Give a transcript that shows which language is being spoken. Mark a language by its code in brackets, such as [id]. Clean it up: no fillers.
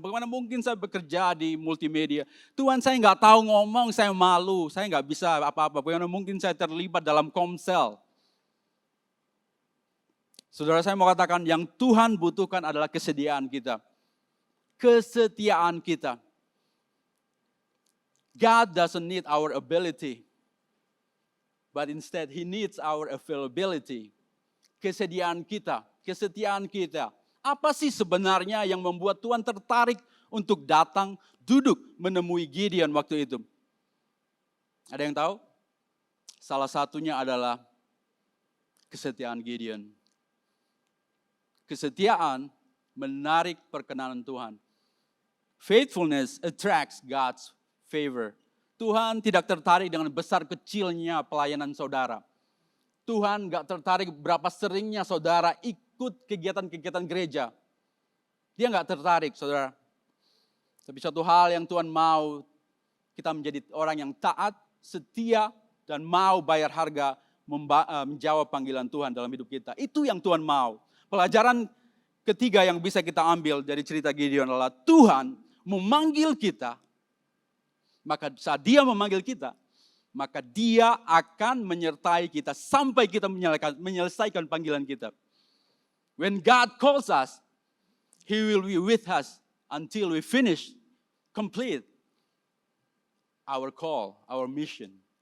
[id] Bagaimana mungkin saya bekerja di multimedia? Tuhan, saya nggak tahu ngomong, saya malu, saya nggak bisa apa-apa. Bagaimana mungkin saya terlibat dalam komsel? Saudara, saya mau katakan yang Tuhan butuhkan adalah kesediaan kita. Kesetiaan kita. [en] God doesn't need our ability, but instead He needs our availability. [id] Kesediaan kita, kesetiaan kita. Apa sih sebenarnya yang membuat Tuhan tertarik untuk datang, duduk, menemui Gideon waktu itu? Ada yang tahu? Salah satunya adalah kesetiaan Gideon. Kesetiaan menarik perkenanan Tuhan. [en] Faithfulness attracts God's favor. [id] Tuhan tidak tertarik dengan besar kecilnya pelayanan saudara. Tuhan gak tertarik berapa seringnya saudara ikut kegiatan-kegiatan gereja. Dia gak tertarik saudara. Tapi satu hal yang Tuhan mau, kita menjadi orang yang taat, setia, dan mau bayar harga menjawab panggilan Tuhan dalam hidup kita. Itu yang Tuhan mau. Pelajaran ketiga yang bisa kita ambil dari cerita Gideon adalah Tuhan memanggil kita. Maka saat Dia memanggil kita, maka Dia akan menyertai kita sampai kita menyelesaikan panggilan kita. [en] When God calls us, He will be with us until we finish, complete our call, our mission.